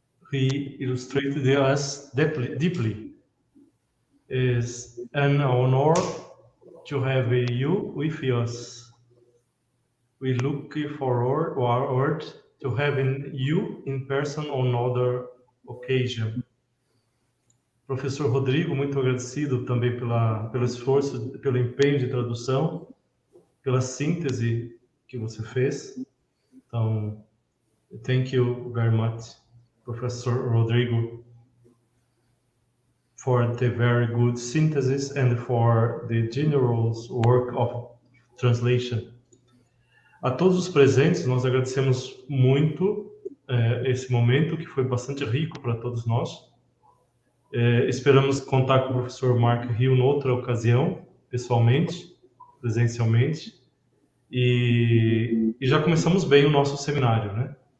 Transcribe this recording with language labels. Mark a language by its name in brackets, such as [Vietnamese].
[English] He illustrated us deeply. It's an honor to have you with us. We look forward to having you in person on another occasion. [Portuguese] Professor Rodrigo, muito agradecido também pelo esforço, pelo empenho de tradução, pela síntese que você fez. [English] Então, thank you very much, Professor Rodrigo, for the very good synthesis and for the generous work of translation. [Portuguese] A todos os presentes, nós agradecemos muito esse momento, que foi bastante rico para todos nós. Esperamos contar com o professor Mark Hill noutra ocasião, pessoalmente, presencialmente. E já começamos bem o nosso seminário, né?